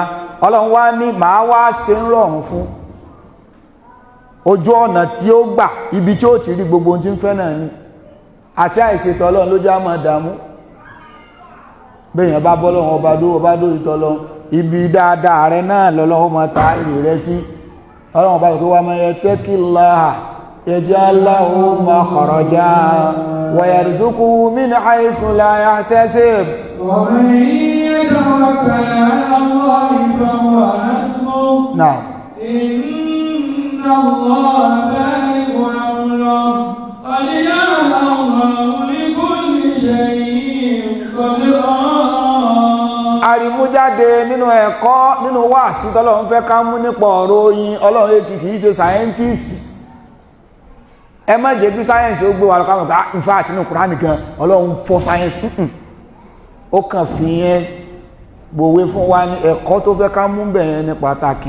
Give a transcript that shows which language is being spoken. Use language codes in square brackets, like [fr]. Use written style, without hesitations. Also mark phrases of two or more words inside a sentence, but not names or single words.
[yo] ọlọ́run wá ní màá wá ṣe ń rọrùn fún ojú ọ̀nà tí ó gbà ibi tí ó ti rí gbogbo ohun tí ń fẹ́ náà ni. àṣẹ àìṣètò ọlọ́run ló já máa dààmú. béèyàn bá bọ́ lọ́wọ́ ọba dó ìtọ́lọ́ ibi dáadáa rẹ náà lọ́lọ́wọ́ máa ta èrè rẹ sí. ọlọ́run ọba tó wá máa [ar] يتق الله يجعل له مخرجا ويرزقه من حيث لا يحتسب. ومن يتوكل على الله فهو حسبه. Na'am. إن الله بالغ أمره قد جعل الله لكل شيء قدرا. [yo] arimú jáde nínú ẹ̀kọ́ nínú wáàsí tọ́lọ́run fẹ́ ká mú nípa ọ̀rọ̀ oyin. Ọlọ́run kìí ṣe sáyẹ́ntìsì. Ẹ má jẹ́ bí sáyẹ́nsì ó gbé wa lọ́kàn pé [en] in fact [yo] nínú Kùránì gan Ọlọ́run fọ́ sáyẹ́nsì. Ó kàn fi yẹn gbòwe fún wa ní ẹ̀kọ́ tó fẹ́ ká mú bẹ̀yẹn ní pàtàkì.